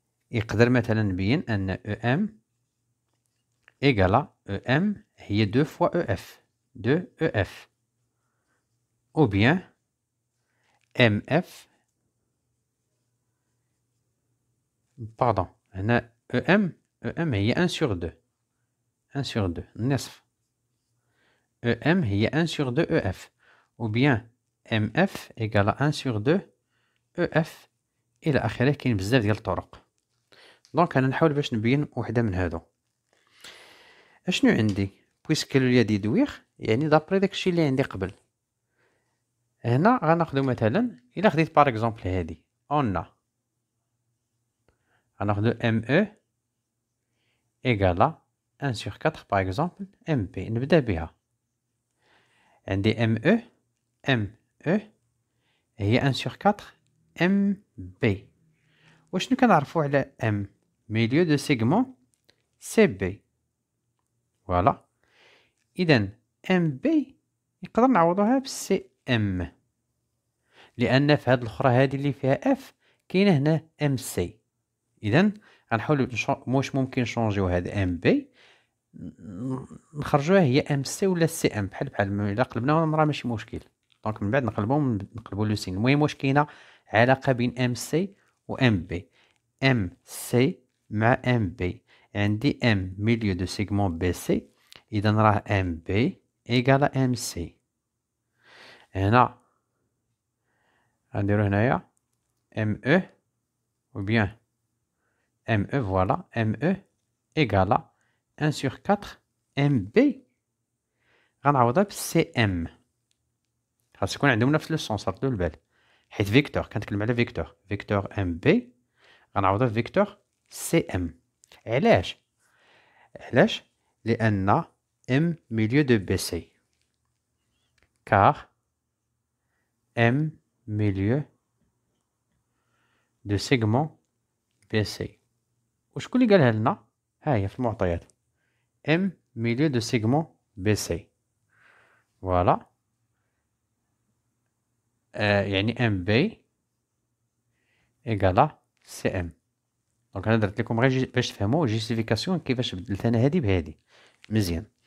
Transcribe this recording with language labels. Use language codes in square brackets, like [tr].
[ar] يقدر مثلا نبين أن EM إيكالا EM هي [fr] 2 fois [ar] EF 2 EF أو بيان MF باردون هنا EM هي [fr] 1 sur 2 [ar] 1 sur 2 النصف. [fr] EM هي 1 sur 2 EF ou bien MF égale 1 sur 2 EF [ar] إلى آخره. كاين بزاف ديال الطرق. دونك أنا نحاول باش نبين وحدة من هادو. أشنو عندي؟ بويسك ليا ديدوير يعني دابري داكشي اللي عندي قبل. هنا غناخدو مثلا إلا خديت باغ إكزومبل هادي أونا غناخدو ME [fr] égale 1 sur 4 [ar] باغ إكزومبل MP. نبدا بها. عندي ME هي 1 sur 4 MB. وشنو كنعرفو على M ميليو دو سيغمون CB. فوالا. إذا MB نقدر نعوضوها بCM لأن في هاد الأخرى هادي اللي فيها F كاينة هنا MC. إذا غنحاولو واش ممكن نشونجيو هاد MB نخرجوها هي MC ولا CM بحال إلا قلبناهم راه ماشي مشكل. دونك من بعد نقلبو لو سين. المهم واش كاينة علاقة بين MC و MB. MC مع MB عندي M ميليو دو سيغمون BC. إذا راه MB إيكالا MC. هنا غنديرو هنايا ME [fr] ou bien [ar] ME فوالا ME إيكالا 1 sur 4 MB. غنعوضها ب CM. خاص يكون عندهم نفس لو سونس ردوا البال حيت فيكتور كنتكلم على فيكتور MB غنعوضها بفيكتور CM. علاش لأن [fr] M milieu de BC car M milieu de segment BC. [ar] وشكون اللي قالها لنا؟ ها هي في المعطيات M [fr] milieu de segment BC. [ar] فوالا. يعني MB إيكالا CM. دونك أنا درت لكم غير باش تفهموا جيستيفيكاسيون كيفاش بدلت أنا هادي بهادي. مزيان.